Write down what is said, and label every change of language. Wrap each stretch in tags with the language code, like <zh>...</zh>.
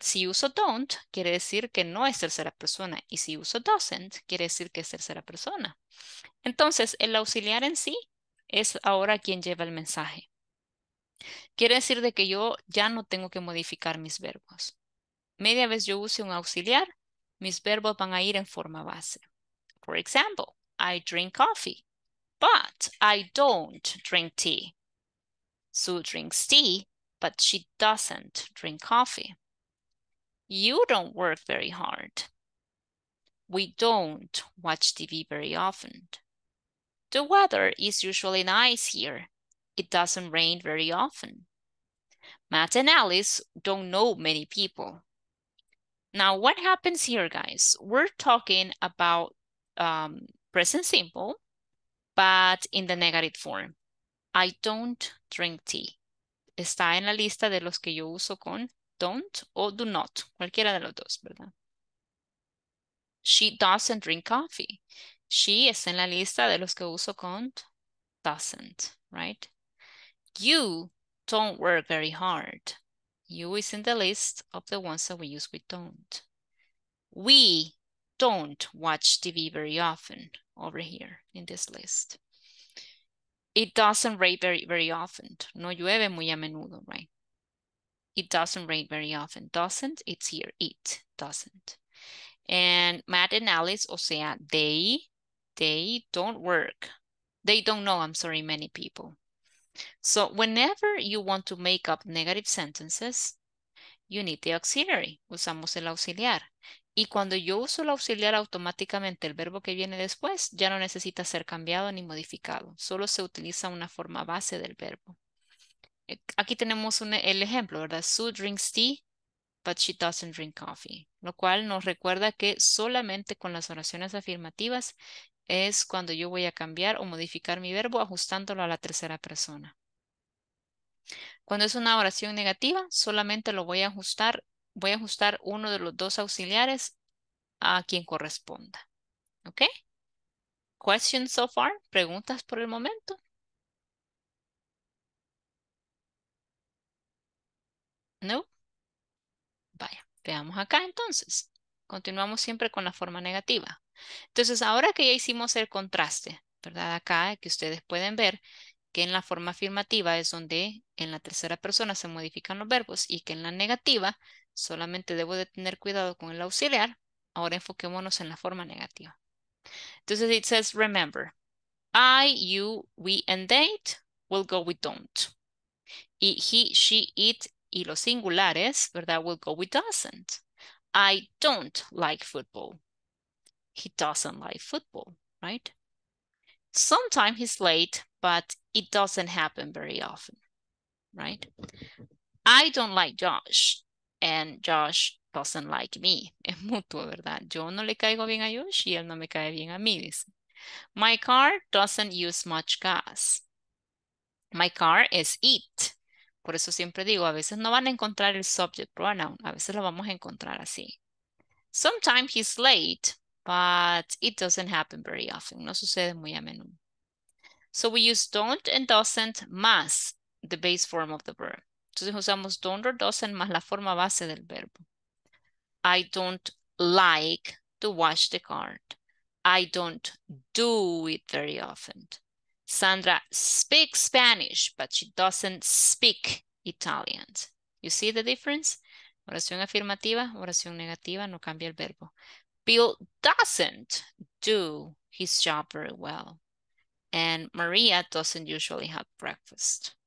<es>Si uso don't, quiere decir que no es tercera persona. Y si uso doesn't, quiere decir que es tercera persona. Entonces, el auxiliar en sí es ahora quien lleva el mensaje. Quiere decir de que yo ya no tengo que modificar mis verbos. Media vez yo use un auxiliar, mis verbos van a ir en forma base.</es> <en>For example, I drink coffee, but I don't drink tea. Sue drinks tea, but she doesn't drink coffee. You don't work very hard. We don't watch TV very often. The weather is usually nice here. It doesn't rain very often. Matt and Alice don't know many people. Now, what happens here, guys? We're talking about present simple, but in the negative form. I don't drink tea. Está en la lista de los que yo uso con don't o do not, cualquiera de los dos, ¿verdad? She doesn't drink coffee.</en> <es>She está en la lista de los que uso con doesn't, right?</es> <en>You don't work very hard. You is in the list of the ones that we use with don't. We don't watch TV very often over here in this list. It doesn't rain very often.</en> <es>No llueve muy a menudo, right?</es> <en>It doesn't rain very often. Doesn't, it's here. It doesn't. And Matt and Alice, o sea, they don't work. They don't know, I'm sorry, many people. So whenever you want to make up negative sentences, you need the auxiliary.</en> <es>Usamos el auxiliar. Y cuando yo uso el auxiliar, automáticamente el verbo que viene después ya no necesita ser cambiado ni modificado. Solo se utiliza una forma base del verbo. Aquí tenemos el ejemplo, ¿verdad?</es> <en>Sue drinks tea, but she doesn't drink coffee.</en> <es>Lo cual nos recuerda que solamente con las oraciones afirmativas es cuando yo voy a cambiar o modificar mi verbo ajustándolo a la tercera persona. Cuando es una oración negativa, solamente lo voy a ajustar uno de los dos auxiliares a quien corresponda. ¿Ok?</es> <en>Questions so far?</en> <es>¿Preguntas por el momento? No. Vaya, veamos acá entonces. Continuamos siempre con la forma negativa. Entonces, ahora que ya hicimos el contraste, ¿verdad? Acá que ustedes pueden ver que en la forma afirmativa es donde en la tercera persona se modifican los verbos y que en la negativa solamente debo de tener cuidado con el auxiliar. Ahora enfoquémonos en la forma negativa.</es> <en>Entonces, it says, remember, I, you, we, and they will go with don't.</en> <es>Y he, she, it y los singulares, ¿verdad?</es> <en>Will go with doesn't. I don't like football. He doesn't like football, right? Sometimes he's late, but it doesn't happen very often, right? I don't like Josh, and Josh doesn't like me.</en> <es>Es mutuo, ¿verdad? Yo no le caigo bien a Josh y él no me cae bien a mí, dice.</es> <en>My car doesn't use much gas. My car is it.</en> <es>Por eso siempre digo, a veces no van a encontrar el subject pronoun, a veces lo vamos a encontrar así.</es> <en>Sometimes he's late, but it doesn't happen very often.</en> <es>No sucede muy a menudo.</es> <en>So we use don't and doesn't más the base form of the verb.</en> <es>Entonces usamos don't or doesn't más la forma base del verbo.</es> <en>I don't like to wash the car. I don't do it very often. Sandra speaks Spanish, but she doesn't speak Italian. You see the difference?</en> <es>Oración afirmativa, oración negativa, no cambia el verbo.</es> <en>Bill doesn't do his job very well. And Maria doesn't usually have breakfast,</en>